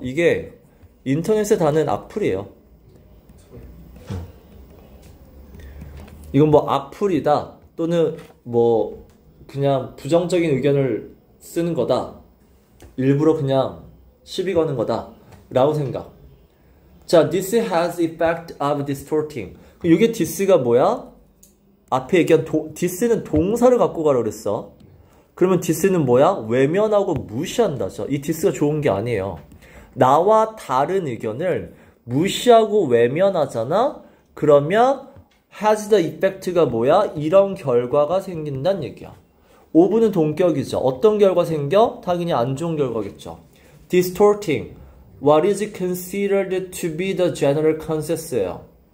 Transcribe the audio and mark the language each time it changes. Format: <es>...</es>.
<ko>이게 인터넷에 다는 악플이에요. 이건 뭐 악플이다 또는 뭐 그냥 부정적인 의견을 쓰는 거다 일부러 그냥 시비 거는 거다 라고 생각.</ko> <en>자, this has effect of distorting.</en> <ko>이게 this가 뭐야? 앞에 얘기한 this는 동사를 갖고 가라 그랬어. 그러면 this는 뭐야? 외면하고 무시한다죠. 이 this가 좋은 게 아니에요. 나와 다른 의견을 무시하고 외면하잖아? 그러면</ko> <en>has the effect</en> <ko>가 뭐야? 이런 결과가 생긴다는 얘기야. 5분은 동격이죠. 어떤 결과 생겨? 당연히 안 좋은 결과겠죠.</ko> <en>distorting what is considered to be the general consensus예요.</en>